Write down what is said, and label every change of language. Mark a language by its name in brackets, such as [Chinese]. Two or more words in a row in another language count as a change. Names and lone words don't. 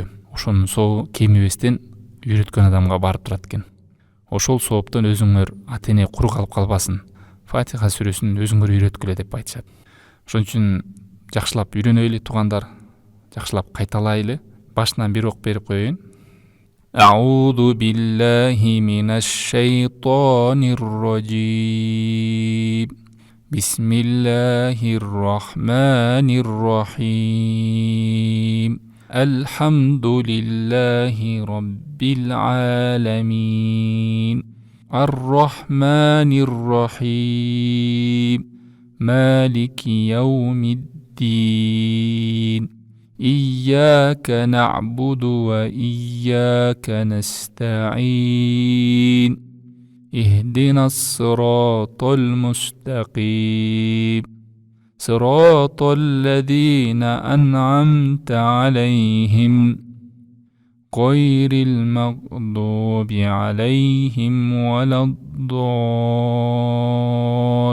[Kyrgyz] Ошонун сообу кемибестен үйрөткөн адамга барып турат экен. Ошол сооптон өзүңөр ата-эне кур калып калбасын. Фатиха сүрөсүн өзүңөр үйрөткүлө деп айтышат. Ошон үчүн жакшылап үйрөнөйлү тугандар, жакшылап кайталайлы. Башынан бир ок берип коеюн. [Arabic] أعوذ بالله من الشيطان الرجيم. بسم الله الرحمن الرحيم. الحمد لله رب العالمين. الرحمن الرحيم. مالك يوم الدين. إياك نعبد وإياك نستعين. اهدنا الصراط المستقيم. صراط الذين أنعمت عليهم غير المغضوب عليهم ولا الضالين.